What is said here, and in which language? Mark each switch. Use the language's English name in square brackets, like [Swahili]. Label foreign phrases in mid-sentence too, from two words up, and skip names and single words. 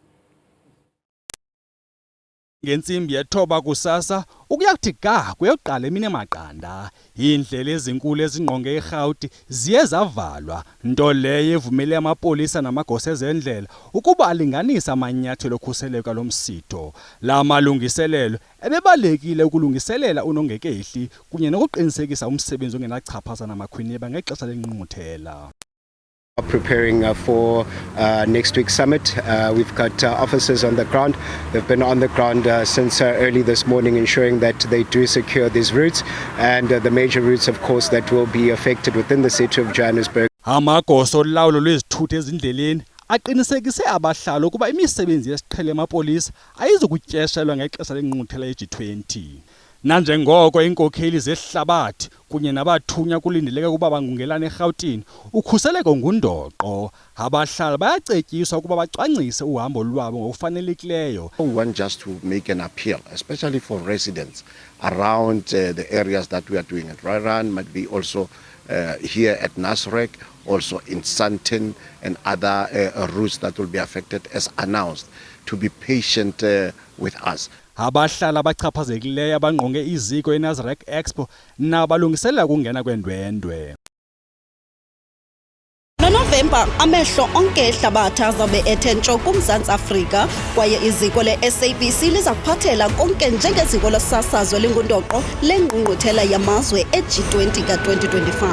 [Xhosa] Ngentsimbi yethoba kusasa ukuya kuthi ga kuyoqala emini emaqanda, indlela ezinkulu ezingqonge eRhawuti ziye zavalwa, nto leyo evumele amapolisa namagosa ezendlela ukuba alinganisa amanyathelo okhuseleko lomsitho. La malungiselelo ebebalekile ukulungiselela unongekehli kunye nokuqinisekisa umsebenzi ongenachaphaza namakhwiniba ngexesha lengqungquthela. [English] Preparing for next week's summit. We've got officers on the ground. They've been on the ground since early this morning, ensuring that they do secure these routes and the major routes, of course, that will be affected within the city of Johannesburg. [Xhosa] Amagosa olawulo lwezithuthi ezindleleni aqinisekise abahlali ukuba imisebenzi yesiqhele emapolisa ayizukutyeshelwa ngexesha lengqungquthela ye-G20. Nanjengoko inkokheli zehlabathi kunye nabathunywa kulindeleke ukuba bangungelane eRhawutini, ukhuseleko ngundoqo. Abahlali bayacetyiswa ukuba bacwangcise uhambo lwabo ngokufanelekileyo. [English] We want just to make an appeal, especially for residents around the areas that we are doing it. Rairan might be also here at Nasrec, also in Sandton and other routes that will be affected as announced, to be patient with us. [Xhosa] Abahlali abachaphazekileyo abangqonge iziko eNasrec Expo nabalungiselela ukungena kwendwendwe. NoNovemba amehlo onke ehlabathi azabe ethe ntsho kuMzantsi Afrika, kwaye iziko le-SABC liza kuphathela konke njengeziko losasazo elingundoqo lengqungquthela yamazwe e-G20 ka-2025.